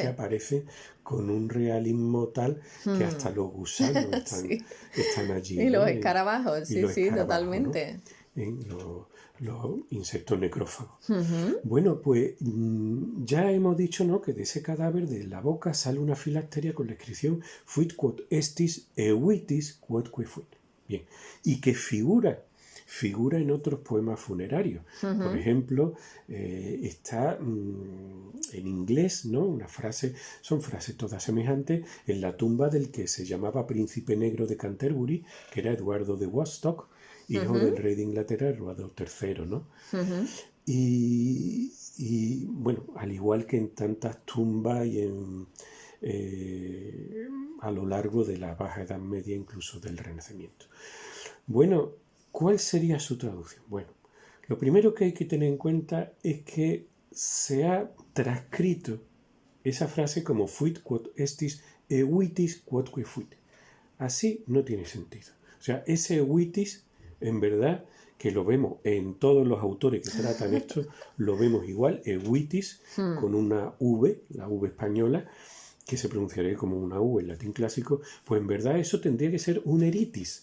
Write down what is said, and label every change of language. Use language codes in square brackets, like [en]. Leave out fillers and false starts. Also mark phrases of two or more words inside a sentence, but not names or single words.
[es] aparece con un realismo tal que hasta los gusanos Sí. están allí, Y ¿no? los escarabajos, y sí, los sí, escarabajos, totalmente. ¿no? Los insectos necrófagos. Bueno, pues ya hemos dicho, ¿no?, que de ese cadáver de la boca sale una filacteria con la inscripción [la] Fuit quod estis evitis quodque fuit. [es] Bien, y que figura en otros poemas funerarios. Por ejemplo, está en inglés, ¿no?, una frase, son frases todas semejantes, en la tumba del que se llamaba Príncipe Negro de Canterbury, que era Eduardo de Woodstock, hijo del rey de Inglaterra, Eduardo III, ¿no? Y bueno, al igual que en tantas tumbas y a lo largo de la Baja Edad Media, incluso del Renacimiento. Bueno, ¿cuál sería su traducción? Bueno, lo primero que hay que tener en cuenta es que se ha transcrito esa frase como [la] fuit quod estis evitis quodque fuit. [es] Así no tiene sentido. O sea, ese evitis, en verdad, que lo vemos en todos los autores que tratan esto, lo vemos igual, evitis, con una V, la V española, que se pronunciaría como una V en latín clásico, pues en verdad eso tendría que ser un eritis.